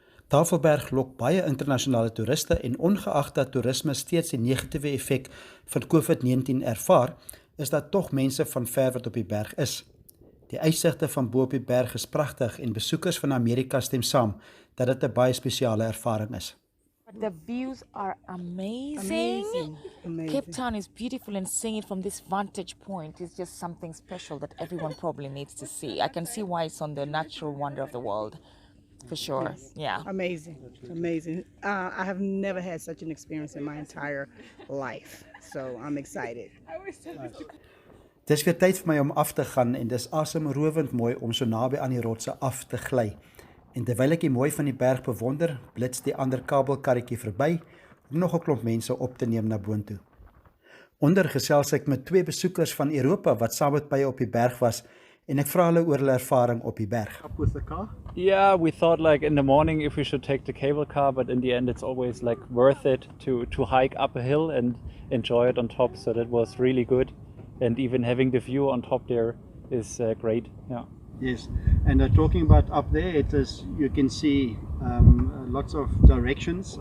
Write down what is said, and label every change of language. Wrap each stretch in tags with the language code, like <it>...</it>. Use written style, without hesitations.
<af>Tafelberg lok baie internasionale toeriste en ongeag dat toerisme steeds die negatiewe effek van COVID-19 ervaar, is daar tog mense van ver wat op die berg is. Die uitsigte van bo op die berg is pragtig en besoekers van Amerika stem saam dat dit 'n baie spesiale ervaring is.</af> <en>The views are amazing. Cape Town is beautiful, and seeing it from this vantage point is just something special that everyone probably needs to see. I can see why it's on the natural wonder of the world. For sure, yes. Yeah. Amazing. I have never had such an experience in my entire life, so I'm excited.</en> <af>Dis weer tyd vir my om af te gaan en dis asemrowend mooi om so naby aan die rotse af te gly. En terwyl ek die mooi van die berg bewonder, blits die ander kabelkarretjie verby om nog 'n klomp mense op te neem na boontoe. Onder gesels ek met 2 besoekers van Europa wat saam met my op die berg was. En ek vra hulle oor hulle ervaring op die berg.</af> <en>Up with the car? Yeah, we thought like in the morning if we should take the cable car, but in the end it's always like worth it to hike up a hill and enjoy it on top. So that was really good, and even having the view on top there is great. Yeah. Yes, and talking about up there, it is you can see lots of directions.</en>